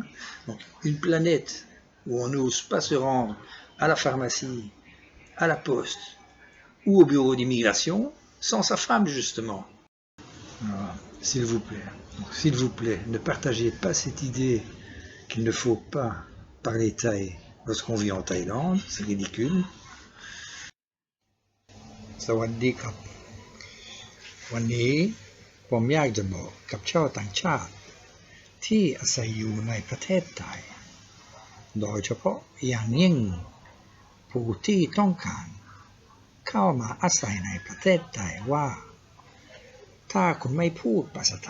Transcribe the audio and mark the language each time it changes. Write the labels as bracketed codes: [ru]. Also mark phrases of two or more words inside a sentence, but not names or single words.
[fr] Donc une planète où on n'ose pas se rendre à la pharmacie, à la poste ou au bureau d'immigration sans sa femme justement. Alors, s'il vous plaît, ne partagez pas cette idée qu'il ne faut pas parler thaï lorsqu'on vit en Thaïlande, c'est ridicule. [th] สวัสดีครับวันนี้ผมอยากจะบอกกับชาวต่างชาติที่อาศัยอยู่ในประเทศไทยโดยเฉพาะอย่างยิ่ง ผู้ที่ต้องการเข้ามาอาศัยในประเทศไทยว่าถ้าคุณไม่พูดภาษาไท